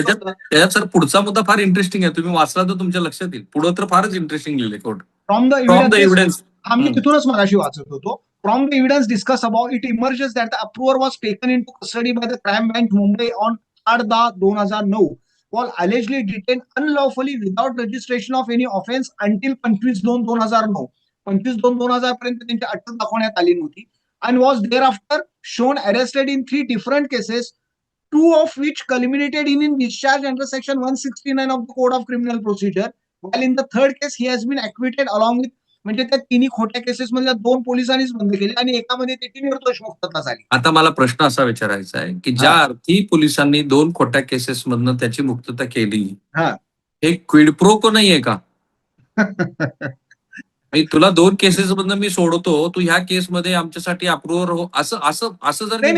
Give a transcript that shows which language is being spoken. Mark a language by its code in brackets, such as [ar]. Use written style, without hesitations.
[mr] त्याच्यात सर पुढचा मुद्दा फार इंटरेस्टिंग आहे, तुम्ही वाचला तर तुमच्या लक्षात येईल. पुढे तर फारच इंटरेस्टिंग लिहिले कोर्ट. [en] from the evidence [mr] आम्ही तिथूनच मगाशी वाचत होतो. [en] From the evidence discussed above, it emerges that the approver was taken into custody by the crime branch Mumbai on 8/10/2009, while allegedly detained unlawfully without registration of any offense until 25/2/2009. [mr] 25/2/2000 पर्यंत त्यांची अटक दाखवण्यात आली नव्हती, [en] and was thereafter shown arrested in 3 different cases, 2 of which culminated in discharge under section 169 of the Code of Criminal Procedure, while in the third case he has been acquitted along with. [mr] म्हणजे त्या तिन्ही खोट्या cases मधल्या 2 पोलिसांनीच बंद केले आणि एकामध्ये त्याची निर्दोष मुक्तता झाली. आता मला प्रश्न असा विचारायचा आहे की ज्या अर्थी पोलिसांनी 2 खोट्या केसेस मधनं त्याची मुक्तता केली, हे क्विड प्रो को नाहीये का? तुला 2 केसेस मधनं मी सोडतो, तू ह्या केसमध्ये आमच्यासाठी अप्रुव्हर हो, असं जर